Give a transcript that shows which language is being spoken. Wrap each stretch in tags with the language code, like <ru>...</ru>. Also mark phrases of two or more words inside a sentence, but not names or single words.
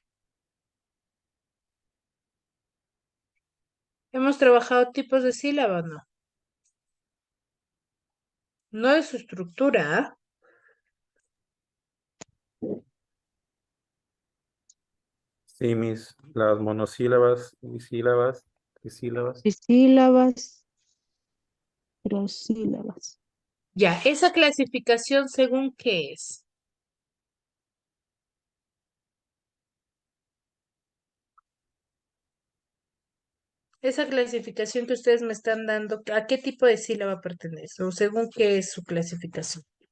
<es>¿Hemos trabajado tipos de sílaba o no? No de su estructura, ¿ah? Sí, las monosílabas, bisílabas, trisílabas. Bisílabas, prosílabas. Ya, esa clasificación según qué es. Esa clasificación que ustedes me están dando, ¿a qué tipo de sílaba pertenece? ¿O según qué es su clasificación?</es>